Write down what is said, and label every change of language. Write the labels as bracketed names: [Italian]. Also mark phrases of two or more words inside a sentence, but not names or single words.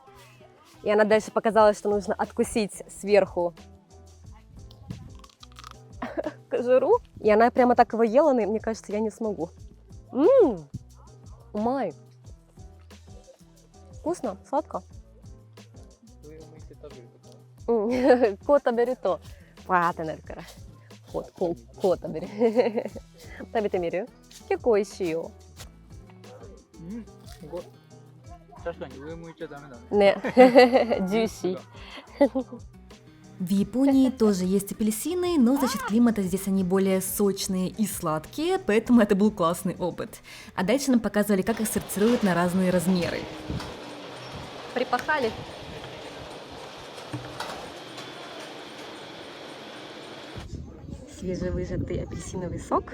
[Russian] И она дальше показала, что нужно откусить сверху кожуру. И она прямо так его ела, но мне кажется, я не смогу. Умай. Вкусно, сладко. [Japanese] こう食べるとわーってなるからこう食べる食べてみる結構美味しいよ確かに上向いちゃダメだね。ね、ジューシー。 [Russian] В Японии тоже есть апельсины, но за счет климата здесь они более сочные и сладкие, поэтому это был классный опыт. А дальше нам показывали, как их сортируют на разные размеры. Припахали. Свежевыжатый апельсиновый сок.